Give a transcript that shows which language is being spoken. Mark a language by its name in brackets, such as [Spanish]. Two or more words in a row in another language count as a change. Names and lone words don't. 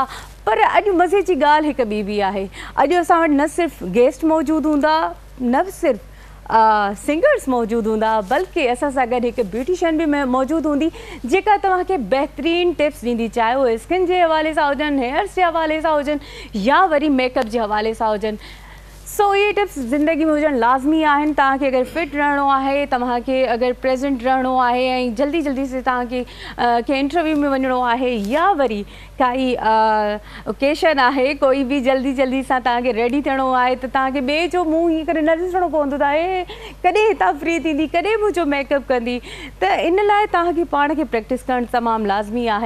[Sindhi] पर अॼु मज़े जी ॻाल्हि हिकु ॿी बि आहे, अॼु असां वटि न सिर्फ़ु गेस्ट मौजूदु हूंदा, न सिर्फ़ु सिंगर्स मौजूदु हूंदा, बल्कि असां सां गॾु हिकु ब्यूटिशियन बि मौजूदु हूंदी जेका तव्हांखे बहितरीनु टिप्स ॾींदी, चाहे उहे स्किन जे हवाले सां हुजनि, हेयर्स जे हवाले सां हुजनि या वरी मेकअप जे हवाले सां हुजनि। सो ये टिप्स ज़िंदगी में हुजण लाज़मी आहिनि। तव्हांखे अगरि फिट रहणो आहे, तव्हांखे अगरि प्रेज़ेंट रहणो आहे ऐं जल्दी जल्दी से तव्हांखे कंहिं इंटरव्यू में वञिणो आहे या वरी काई ओकेशन आहे, कोई बि जल्दी जल्दी सां तव्हांखे रेडी थियणो आहे त तव्हांखे ॿिए जो मुंहुं हीअं करे न ॾिसणो पवंदो त आहे कॾहिं हितां फ्री थींदी, कॾहिं मुंहिंजो मेकअप कंदी। त इन लाइ तव्हांखे पाण खे प्रैक्टिस करणु तमामु लाज़मी आहे।